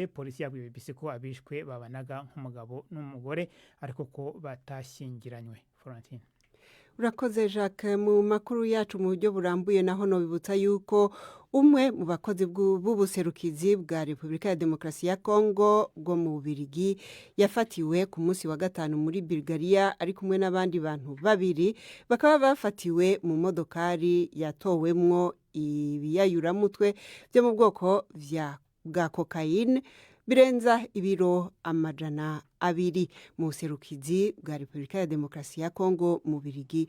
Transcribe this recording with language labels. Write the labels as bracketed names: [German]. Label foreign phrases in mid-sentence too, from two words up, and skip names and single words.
[Kinyarwanda] Polisi yabwiye BBC ko abishwe babanaga nk'umugabo n'umugore ariko ko batashyingiranywe. Florentine. Urakoze Jacques. [Rundi] Mu makuru yacu mu buryo burambuye naho no bibutsa yuko umwe mu bakozi b'ubuserukizi bwa Repubulika ya Demokarasi ya Kongo bwo mu Bubiligi yafatiwe ku munsi wa gatanu muri Bulgaria ari kumwe n'abandi bantu babiri. Bakaba bafatiwe mu modokari yatowemwo ibiyayuramutwe byo mu bwoko bwa cocaine birenza ibiro 200 mu buserukizi bwa Repubulika ya Demokarasi ya Kongo mu Bubiligi.